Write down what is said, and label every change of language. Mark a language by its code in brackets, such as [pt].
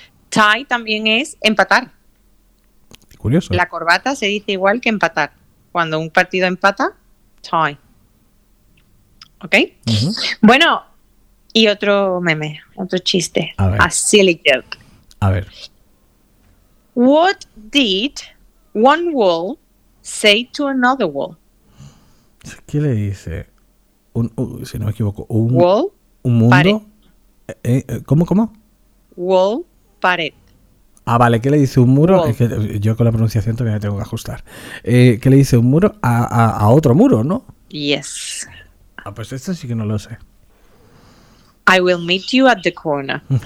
[es] Tie también es empatar. Curioso. La corbata se dice igual que empatar. Cuando un partido empata, tie. ¿Ok? Uh-huh. Bueno, y otro meme, otro chiste. [en] A silly joke. [es] A ver. [en] What did one wall say to another wall? [es] ¿Qué le dice? Si no me equivoco, un [en] wall, [es] un mundo. Pared. ¿Cómo? Wall, pared. Ah, vale, ¿qué le dice un muro? Es que yo con la pronunciación todavía me tengo que ajustar. ¿Qué le dice un muro a otro muro, no? [en] Yes. [es] Ah, pues esto sí que no lo sé. [en] I will meet you at the corner.